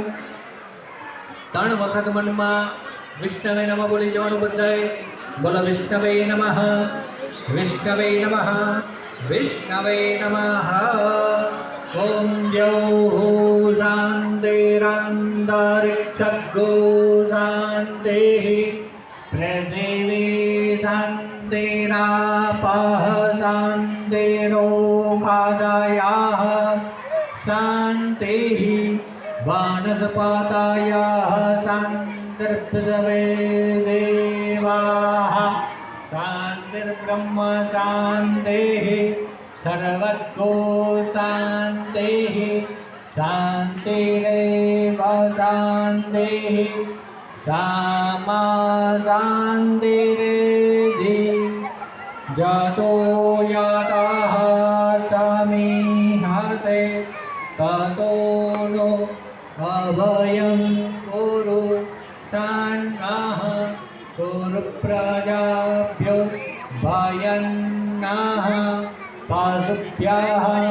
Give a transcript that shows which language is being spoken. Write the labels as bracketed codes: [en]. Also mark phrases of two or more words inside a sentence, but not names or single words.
[gu] 3 વખત મનમાં [sa] વિષ્ણવે નમઃ [gu] બોલી જવાનું બધાએ બોલો [sa] વિષ્ણવે નમઃ વિષ્ણવે નમઃ વિષ્ણવે નમઃ ઓમ દ્યૌઃ શાંતિરાંતરિક્ષગો શાંતિ પૃથિવી શાંતિરાપઃ શાંતિરોષાદયः શાંતિः वनस्पतयः शान्तिर्पृथिवी देवाः शान्तिर्ब्रह्म शान्तिः सर्वतो शान्तिः शान्तिरेव शान्तिः सामा शान्तिरेधि जतो यतः समीहसे ततो नो अभयं कुरु सन्नः कुरु प्रजाभ्यो भयन्नः पशुभ्यः